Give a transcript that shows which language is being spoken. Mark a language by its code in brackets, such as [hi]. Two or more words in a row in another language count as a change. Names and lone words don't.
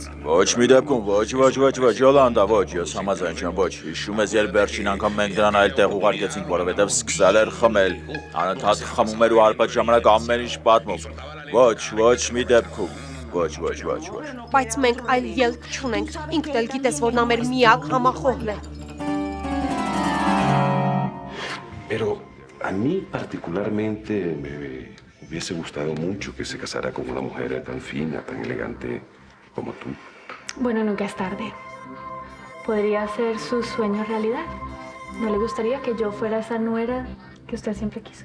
[hy] Ոչ մի դեպքում, ոչ, Յոլանդա, ոչ, ես համաձայն չեմ, ոչ։ Հիշում ես, երբ վերջին անգամ մենք նրան այլ տեղ ուղարկեցինք, որովհետև սկսել էր խմել, անընդհատ խմում էր ու արբաց ժամանակ ամեն ինչ պատմում։ Ոչ մի դեպքում, ոչ։ Բայց մենք այլ ելք չունենք։ Ինքն էլ գիտես, որ նա մեր միակ համախոհն է։ [es] Pero a mí particularmente me hubiese gustado mucho que se casara con una mujer tan fina, tan elegante como tú. Bueno, nunca es tarde. Podría hacer sus sueños realidad. ¿No le gustaría que yo fuera esa nuera que usted siempre quiso?